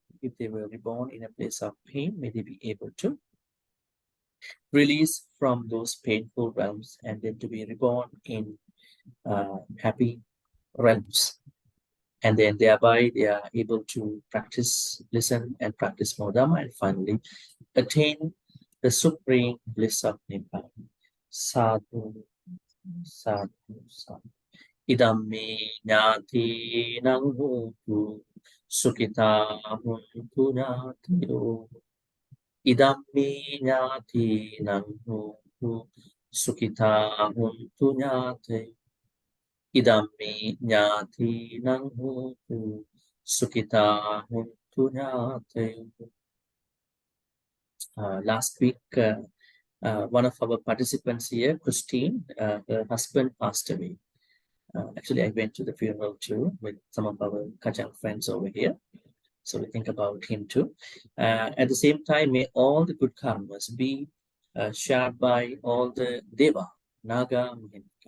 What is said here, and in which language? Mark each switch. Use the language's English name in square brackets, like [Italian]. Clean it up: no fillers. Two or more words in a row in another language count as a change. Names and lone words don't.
[English] If they were reborn in a place of pain, may they be able to release from those painful realms and then to be reborn in happy realms. And then thereby they are able to practice, listen and practice more Dhamma, and finally attain the supreme bliss of Nibbana. Sadhu, sadhu, sadhu. [Pali] Idam me jnati nang hotu sukhita huntu jnatiyo. Idam me jnati nang hotu sukhita huntu jnatiyo. Idam me jnati nang hotu sukhita huntu jnatiyo. [English] Last week, one of our participants here, Christine, her husband passed away. Actually, I went to the funeral too with some of our Kajang friends over here. So we think about him too. At the same time, may all the good karmas be shared by all the Deva, Naga, Mahimika.